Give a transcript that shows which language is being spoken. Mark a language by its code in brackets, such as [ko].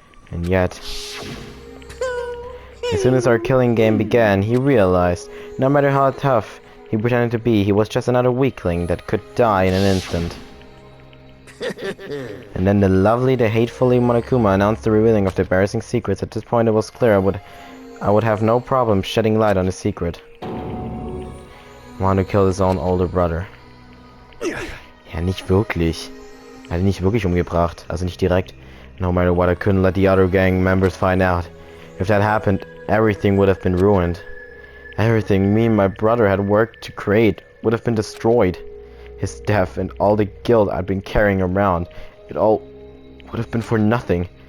[en] And yet, as soon as our killing game began, he realized, no matter how tough he pretended to be, he was just another weakling that could die in an instant. And then the hatefully Monokuma announced the revealing of the embarrassing secrets. At this point it was clear I would have no problem shedding light on the secret. Mondo killed his own older brother. [de] Ja, nicht wirklich. Er hat ihn nicht wirklich umgebracht, also nicht direkt. [en] No matter what, I couldn't let the other gang members find out. If that happened, everything would have been ruined. Everything me and my brother had worked to create would have been destroyed. His death and all the guilt I'd been carrying around, it all would have been for nothing.